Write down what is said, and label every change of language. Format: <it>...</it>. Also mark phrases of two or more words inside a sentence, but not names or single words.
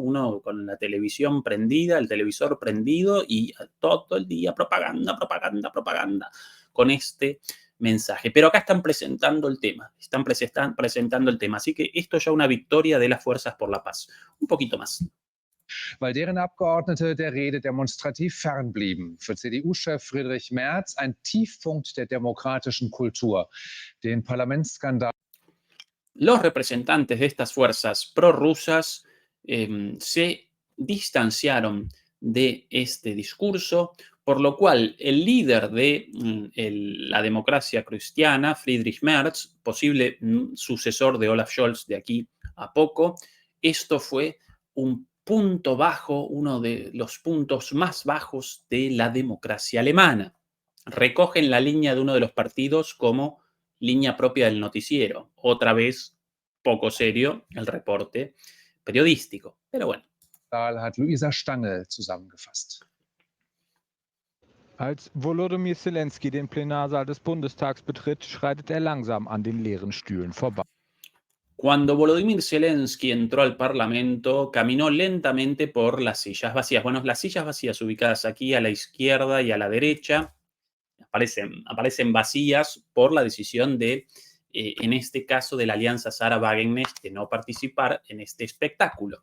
<es>Uno con la televisión prendida, el televisor prendido y todo el día propaganda, con este mensaje. Pero acá están presentando el tema, así que esto ya una victoria de las fuerzas por la paz. Un poquito más.</es> <de>Weil deren Abgeordnete der Rede demonstrativ fernblieben. Für CDU-Chef Friedrich Merz ein Tiefpunkt der demokratischen Kultur. Den Parlamentsskandal.</de> <es>los representantes de estas fuerzas prorrusas se distanciaron de este discurso, por lo cual el líder de la democracia cristiana, Friedrich Merz, posible sucesor de Olaf Scholz de aquí a poco, esto fue un punto bajo, uno de los puntos más bajos de la democracia alemana. Recogen la línea de uno de los partidos como línea propia del noticiero. Otra vez, poco serio el reporte periodístico. Pero bueno.</es> <de>Hat Luisa Stange zusammengefasst. Als Volodymyr Zelensky den Plenarsaal des Bundestags betritt, schreitet er langsam an den leeren Stühlen vorbei.</de> <es>Cuando Volodymyr Zelensky entró al Parlamento, caminó lentamente por las sillas vacías. Bueno, las sillas vacías ubicadas aquí a la izquierda y a la derecha aparecen vacías por la decisión de, en este caso, de la Alianza Sarah Wagenknecht de no participar en este espectáculo.</es>